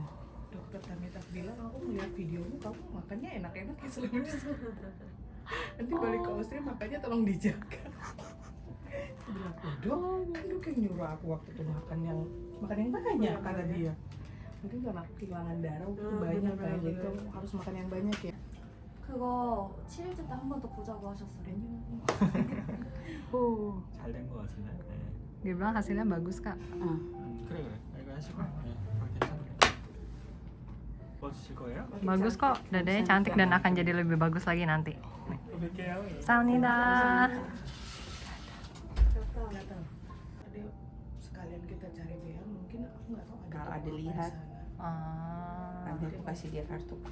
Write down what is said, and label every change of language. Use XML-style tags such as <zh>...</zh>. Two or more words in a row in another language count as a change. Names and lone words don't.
<id>Dokter Tamita bilang aku melihat videomu kamu makannya enak-enak ya selama di sana. Nanti balik ke Austria makanya tolong dijaga. Aku bilang, dok, kan dok yang nyuruh aku waktu itu makan yang banyak kata dia. Mungkin karena aku kehilangan darah waktu itu banyak kayak jadi kamu harus makan yang banyak ya.</id> <ko>그거 7일째 때 한 번 더 보자고 하셨어요. 잘 된 거 같은데. 네.</ko> <id>Dia bilang hasilnya bagus kak.</id> <ko>그래 그래. 이거 하시고. 네. 괜찮네. 넣어주실 거예요?</ko> <id>Bagus kok, dadanya cantik dan akan jadi lebih bagus lagi nanti.</id> <ko>뵐게요. Saunida.</ko> <id>Tadi sekalian kita cari bea mungkin aku nggak tahu Kalau ada toko apa di lihat. sana. nanti aku kasih dia kartuku.</id>